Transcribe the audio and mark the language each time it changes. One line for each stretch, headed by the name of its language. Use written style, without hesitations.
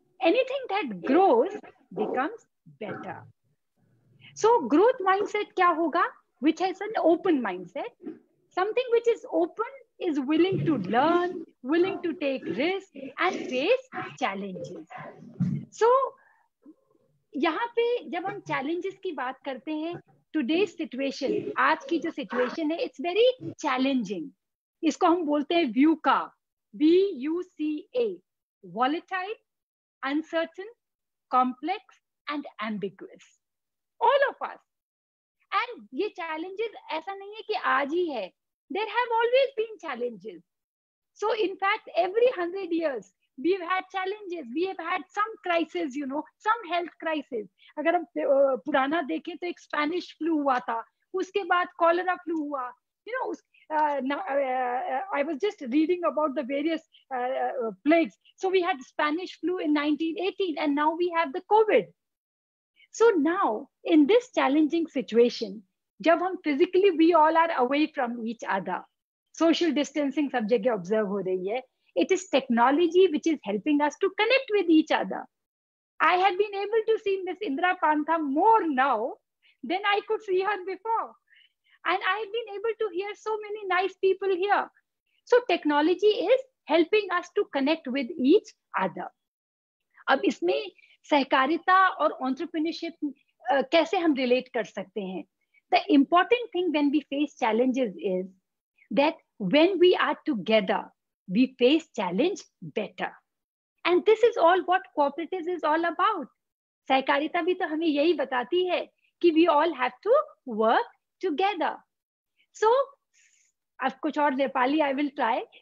English: Anything that grows becomes better. So growth mindset
Hindi: क्या होगा?
English: Which has an open mindset. Something which is open is willing to learn, willing to take risks and face challenges. So
Hindi: यहाँ पे जब हम challenges की बात करते हैं,
English: today's situation,
Hindi: आज की जो situation है,
English: it's very challenging.
Hindi: इसको हम बोलते हैं VUCA, VUCA,
English: volatile, uncertain, complex and ambiguous. All of us. And
Hindi: ये challenges ऐसा नहीं है कि आज ही है.
English: There have always been challenges. So in fact, every 100 years, we've had challenges. We have had some crisis, you know, some health crisis.
Hindi: अगर हम पुराना देखें तो एक Spanish flu हुआ था. उसके बाद cholera flu हुआ.
English: You know, I was just reading about the various plagues. So we had Spanish flu in 1918 and now we have the COVID. So now, in this challenging situation,
Hindi: जब हम
English: physically we all are away from each other,
Hindi: social distancing सब जगह observe हो रही है,
English: it is technology which is helping us to connect with each other. I have been able to see Miss Indra Panta more now than I could see her before. And I have been able to hear so many nice people here. So technology is helping us to connect with each other.
Hindi: अब इसमें सहकारिता और entrepreneurship कैसे हम relate कर सकते हैं?
English: The important thing when we face challenges is that when we are together, we face challenge better. And this is all what cooperatives is all about.
Hindi: सहकारिता भी तो हमें यही बताती है कि
English: we all have to work together.
Hindi: So अब कुछ और नेपाली
English: I will try.